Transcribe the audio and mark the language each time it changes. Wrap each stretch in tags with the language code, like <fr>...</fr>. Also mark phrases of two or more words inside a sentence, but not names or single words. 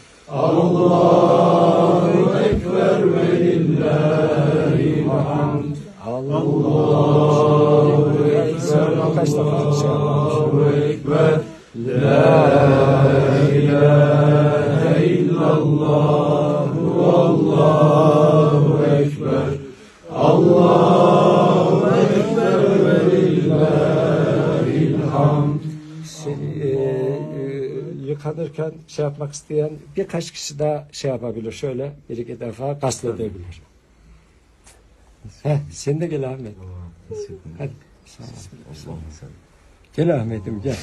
<ar>الله أكبر ولله الحمد الله أكبر لا إله إلا الله والله أكبر الله أكبر ولله الحمد.</ar> <tr>Yıkanırken şey yapmak isteyen birkaç kişi daha şey yapabilir. Şöyle bir iki defa gasledebilir. Sen de gel Ahmet. Hadi. Gel Ahmet'im gel.</tr>